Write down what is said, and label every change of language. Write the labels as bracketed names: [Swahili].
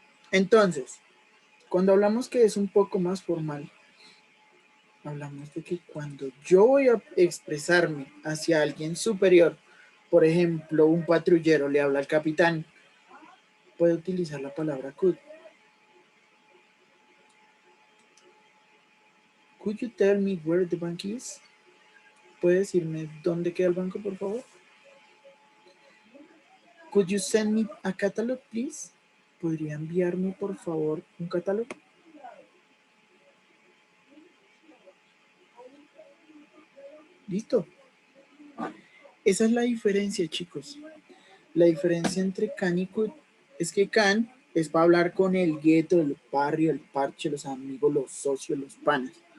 [Spanish] Entonces, cuando hablamos que es un poco más formal, hablamos de que cuando yo voy a expresarme hacia alguien superior, por ejemplo, un patrullero le habla al capitán, puede utilizar la palabra could. [English] Could you tell me where the bank is? [Spanish] ¿Puede decirme dónde queda el banco, por favor? [English] Could you send me a catalog, please? [Spanish] ¿Podría enviarme, por favor, un catálogo? Listo. Esa es la diferencia, chicos. La diferencia entre can y could es que can es para hablar con el gueto, el barrio, el parche, los amigos, los socios, los panas.